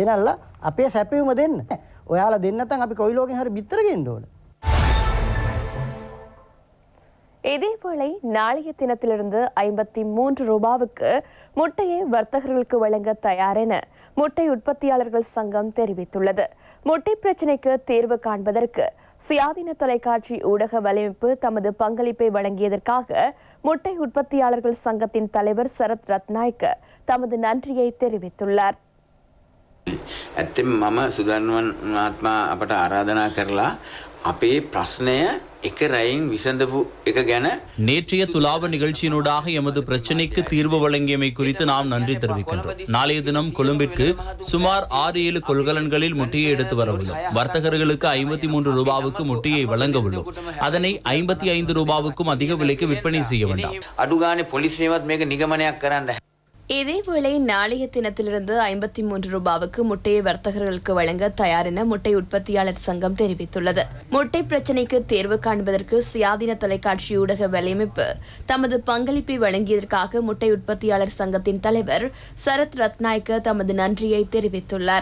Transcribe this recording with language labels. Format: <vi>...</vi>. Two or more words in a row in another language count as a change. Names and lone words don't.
<ta>இதேவேளை நாளைய தினத்திலிருந்து 53 ரூபாவுக்கு முட்டையை வர்த்தகர்களுக்கு வழங்க தயார் என முட்டை உற்பத்தியாளர்கள் சங்கம் தெரிவித்துள்ளது. முட்டை பிரச்சினைக்கு தீர்வு காண்பதற்கு சுயாதீன தொலைக்காட்சி ஊடக வலையமைப்பு தமது பங்களிப்பை வழங்கியதற்காக முட்டை உற்பத்தியாளர்கள் சங்கத்தின் தலைவர் சரத் ரத்நாயக்க தமது நன்றியை தெரிவித்துள்ளார்.</ta> <si>ඇත්තම මම සුදන්වන් ආත්මා අපට ආරාධනා කරලා අපේ ප්‍රශ්නය එක රැයින් විසඳපු එක ගැන</si> <ta>நேற்றைய துலாவ நிகழ்ச்சியினூடாக எமது பிரச்சினைக்கு தீர்வு வழங்கியமை குறித்து நாம் நன்றி தெரிவிக்கின்றோம். நாளைய தினம் கொழும்பிற்கு சுமார் 6-7 கொள்கலன்களில் முட்டையை எடுத்து வர உள்ளோம். வர்த்தகர்களுக்கு 53 ரூபாவுக்கு முட்டையை வழங்க உள்ளோம். அதனை 55 ரூபாவுக்கும் அதிக விலைக்கு விற்பனை செய்ய வேண்டாம்.</ta> <si>අඩුගානේ පොලිසියවත් මේක නිගමනයක් කරන්න.</si> <ta>இதேவேளை நாளைய தினத்திலிருந்து 53 ரூபாவுக்கு முட்டையை வர்த்தகர்களுக்கு வழங்க தயார் என முட்டை உற்பத்தியாளர் சங்கம் தெரிவித்துள்ளது. முட்டை பிரச்சினைக்கு தீர்வு காண்பதற்கு சுயாதீன தொலைக்காட்சி ஊடக வலையமைப்பு தமது பங்களிப்பை வழங்கியதற்காக முட்டை உற்பத்தியாளர் சங்கத்தின் தலைவர் சரத் ரத்நாயக்க தமது நன்றியை தெரிவித்துள்ளார்.</ta>